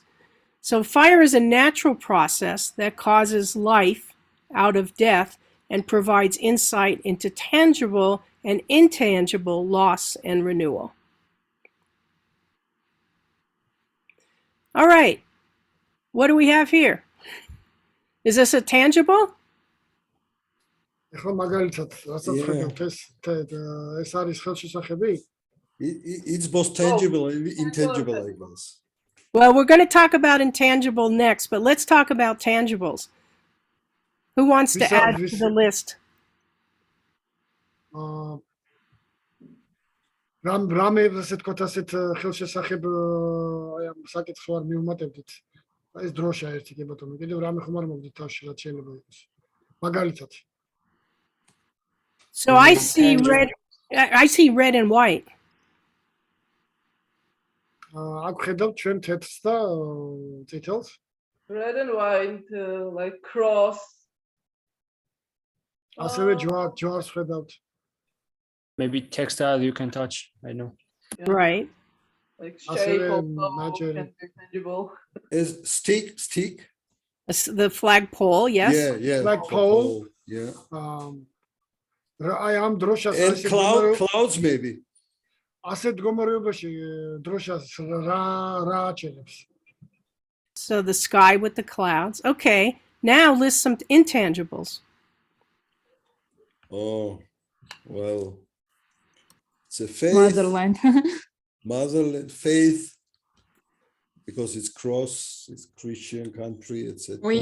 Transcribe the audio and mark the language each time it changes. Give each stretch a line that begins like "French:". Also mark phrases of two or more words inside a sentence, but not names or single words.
English: So fire is a natural process that causes life out of death and provides insight into tangible and intangible loss and renewal. All right, what do we have here? Is this a tangible?
Georgian: ეხლა მაგალითად, რასაც ხედავთ ეს არის ხელშესახები?
English: It's both tangible and intangible, I guess. Well, we're going to talk about intangible next, but let's talk about tangibles. Who wants to add to the list?
Georgian: რამე ესე თქვათ ასეთ ხელშესახებ აი ამ საკითხს ვარ მიუმატებდით. ეს დროშა ერთი კი ბატონო, კიდევ რამე ხომ არ მოგდით თავში რაც შეიძლება იყოს. მაგალითად.
English: So I see red and white.
Georgian: აქ ხედავთ ჩვენ თეთრს და წითელს.
English: Red and white, like cross.
Georgian: ასევე ჯვარს ხედავთ.
English: Maybe textile you can touch, I know. Yeah. Right. Like shape of tangible. Is stick? The flagpole, yes. Yeah. Flagpole. Yeah. I am დროშას And clouds maybe.
Georgian: ასეთ მდგომარეობაში დროშას რა აჩენებს?
English: So the sky with the clouds. Okay, now list some intangibles. Oh, well, it's a faith. Motherland, faith, because it's it's Christian country, etc.